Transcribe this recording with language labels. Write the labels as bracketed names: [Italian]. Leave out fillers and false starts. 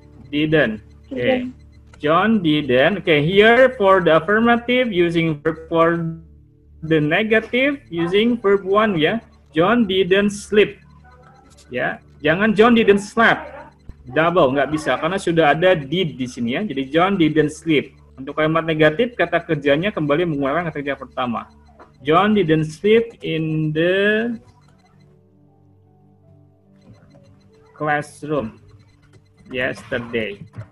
[English] Didn't. Okay. John didn't. Okay, here for the affirmative using verb, for the negative using verb 1 ya. John didn't sleep. [Indonesian] Ya, jangan [English] John didn't sleep. [Indonesian] Double nggak bisa karena sudah ada did di sini ya. Jadi [English] John didn't sleep. [Indonesian] Untuk kalimat negatif kata kerjanya kembali menggunakan kata kerja pertama. [English] John didn't sleep in the classroom yesterday.